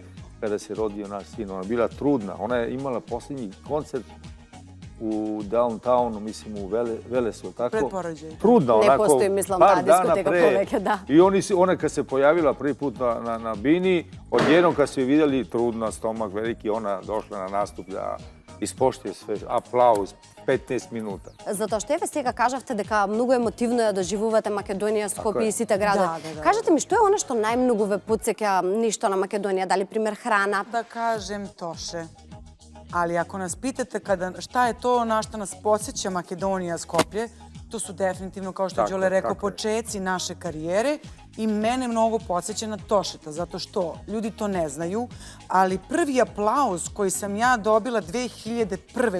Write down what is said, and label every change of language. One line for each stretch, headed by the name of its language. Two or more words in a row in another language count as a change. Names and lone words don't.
Serbian: kada se rodio naš sin, ona je bila trudna. Ona je imala posljednji koncert u downtownu, mislim u Velesu, tako? Pred porođaj. Trudna, Ne onako, postoji, mislim, par ta dana diskoteka pre.
Macedonian: poveke, da.
Serbian: I ona kad se pojavila prvi put na bini, odjednom kad su je vidjeli trudna, stomak veliki, ona došla na nastup da ispoštuje sve, aplauz, 15 minuta.
Macedonian: Затоа што еве сега кажавте дека многу емотивно ја доживувате Македонија, Скопје и сите градови. Да. Кажете ми, што е она што најмногу ве потсеќа нешто на Македонија? Дали пример храна?
Serbian: Da kažem Toše. Ali ako nas pitate šta je to na što nas podsjeća Makedonija, Skoplje, to su definitivno, kao što je Đole rekao, počeci naše karijere i mene mnogo podsjeća na Tošeta, zato što ljudi to ne znaju, ali prvi aplauz koji sam ja dobila 2001.